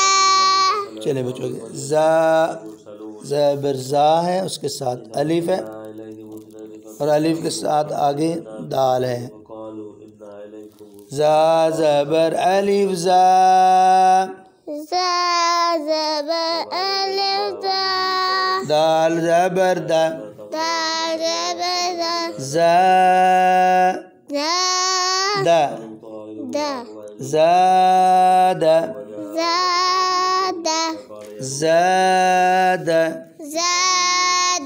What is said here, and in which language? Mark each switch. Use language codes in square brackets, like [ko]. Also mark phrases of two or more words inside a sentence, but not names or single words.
[ur] چلے بچوں زا زبر زا ہے، اس کے ساتھ الف ہے، اور الف کے ساتھ آگے دال ہے، زا زبر الف زا زا زبر الف زا دال زبر دا دا زبر دا زا دا دا دا زاد زاد زاد۔ زاد